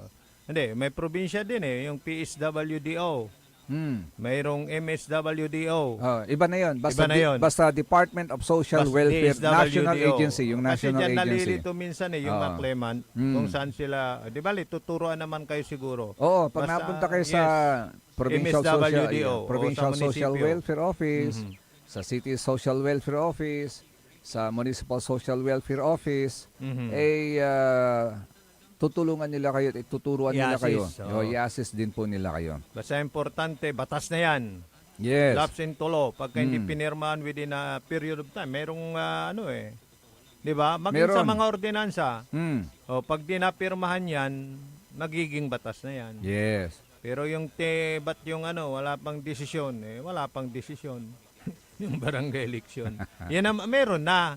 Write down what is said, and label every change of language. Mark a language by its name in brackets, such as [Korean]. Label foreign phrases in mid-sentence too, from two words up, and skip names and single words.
[Filipino] Hindi, may probinsya din eh. Yung PSWDO. mayroong MSWDO. Oh, iba na 'yon. Basta Iba na yun. basta Department of Social Welfare, DSWDO. [English] national agency, yung [Filipino] Kasi national dyan agency. nalilito minsan yung Oo. mga claimant kung saan sila, di ba, tuturuan naman kayo siguro. Oo, pag Basta, napunta kayo sa Provincial MSWDO, o Provincial sa Social munisipyo. Welfare Office, sa City Social Welfare Office, sa Municipal Social Welfare Office, tutulungan nila kayo, tuturuan nila kayo. I-assist, oo. I-assist din po nila kayo. Basta importante, batas na yan. Yes. [English] Lapse into law. [Filipino] Pagka hindi pinirmahan [English] within a period of time, [Filipino] merong di ba? Maging sa Meron. mga ordinansa, Mm. pag di napirmahan yan, magiging batas na yan. Yes. Pero yung ba't yung wala pang desisyon, wala pang desisyon. Yung barangay election. Yan meron na.